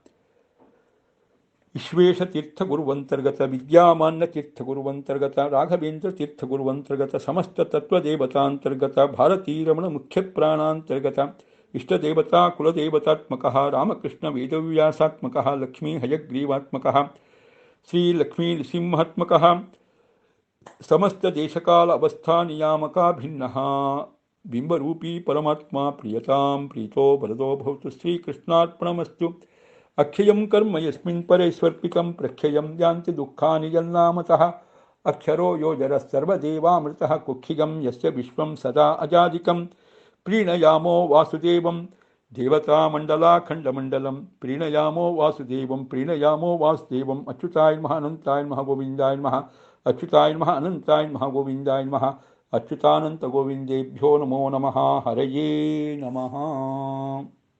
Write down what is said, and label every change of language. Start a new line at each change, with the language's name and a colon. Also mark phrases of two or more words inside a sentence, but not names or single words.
Sanskrit: ವಿಶ್ವೇಶ ತೀರ್ಥ ಗುರುವಂತರ್ಗತ ವಿದ್ಯಾಮಾನ್ಯ ತೀರ್ಥ ಗುರುವಂತರ್ಗತ ರಾಘವೇಂದ್ರ ತೀರ್ಥ ಗುರುವಂತರ್ಗತ ಸಮಸ್ತ ತತ್ವದೇವತಾಂತರ್ಗತ ಭಾರತೀ ರಮಣ ಮುಖ್ಯ ಪ್ರಾಣಾಂತರ್ಗತ ಇಷ್ಟದೇವತಾ ಕುಲದೇವತಾತ್ಮಕ ರಾಮಕೃಷ್ಣ ವೇದವ್ಯಾಸಾತ್ಮಕ ಲಕ್ಷ್ಮೀ ಹಯಗ್ರೀವಾತ್ಮಕ ಶ್ರೀ ಲಕ್ಷ್ಮೀ ನೃಸಿಂಹಾತ್ಮಕ ಸಮಸ್ತ ದೇಶಕಾಲ ಅವಸ್ಥಾ ನಿಯಾಮಕ ಭಿನ್ನ ಬಿಂಬರೂಪಿ ಪರಮಾತ್ಮ ಪ್ರಿಯತಾಂ ಪ್ರೀತೋ ಬಲದೋ ಭವತು. ಶ್ರೀಕೃಷ್ಣಾರ್ಪಣಮಸ್ತು. ಅಕ್ಷಯಂ ಕರ್ಮ ಯಸ್ಮಿನ್ ಪರೇಶ್ವರ್ಪಿತಂ ಪ್ರಕ್ಷಯಂ ಯಾಂತಿ ದುಃಖಾನಿ ಯನ್ನಾಮತಃ ಅಕ್ಷರೋ ಯೋಜರ ಸರ್ವದೇವಾಮೃತಃ ಕುಕ್ಷಿಗಂ ಯಸ್ಯ ವಿಶ್ವಂ ಸದಾ ಅಜಾದಿಕಂ ಪ್ರೀಣಯಾಮೋ ವಾಸುದೇವಂ ದೇವತಾಮಂಡಲಾಖಂಡಮಂಡಲಂ ಪ್ರೀಣಯಾಮೋ ವಾಸುದೇವಂ ಪ್ರೀಣಯಾಮೋ ವಾಸುದೇವಂ ಅಚ್ಯುತಾಯ ನಮಃ ಅನಂತಾಯ ನಮಃ ಗೋವಿಂದಾಯ ನಮಃ ಅಚ್ಯುತಾಯ ನಮಃ ಅನಂತಾಯ ನಮಃ ಗೋವಿಂದಾಯ ನಮಃ ಅಚ್ಯುತಾನಂತ ಗೋವಿಂದೇಭ್ಯೋ ನಮೋ ನಮಃ. ಹರಯೇ ನಮಃ.